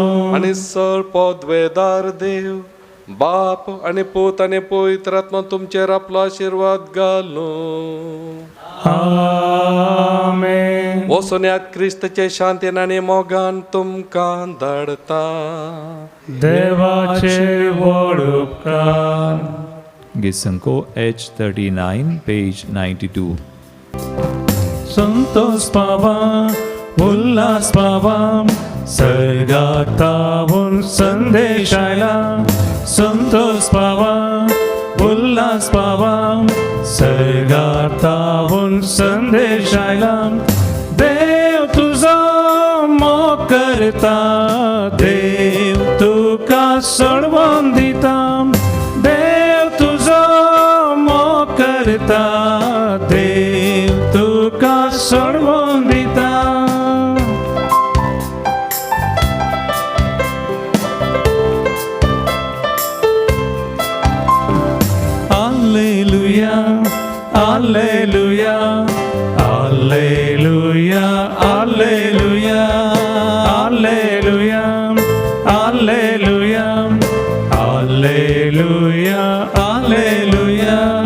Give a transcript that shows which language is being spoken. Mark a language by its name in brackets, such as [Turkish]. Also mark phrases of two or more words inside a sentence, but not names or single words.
[Konkani] आणि सर पदवेदार देव बाप आणि पूत आणि पवित्र आत्मा तुमचेर आपलो आशीर्वाद घालो आमेन. वसोन्यात क्रिस्तचे शांतीन आनी मोगान तुमकां धाडता देवाचे व्हड उपकार. Gisanko H39 page 92. संतोष पावा उल्हास पावा सर्गातावून संदेश आयला संतोष पावा उल्हास पावा सर्गातावून संदेश आयला देव तुझा मोग करता देव तुका सोडवून दिता देव तुझा मोग करता देव तुका सोडवून दिता [Latin] Alleluia, Alleluia, Alleluia, Alleluia, Alleluia, Alleluia, Alleluia, Alleluia.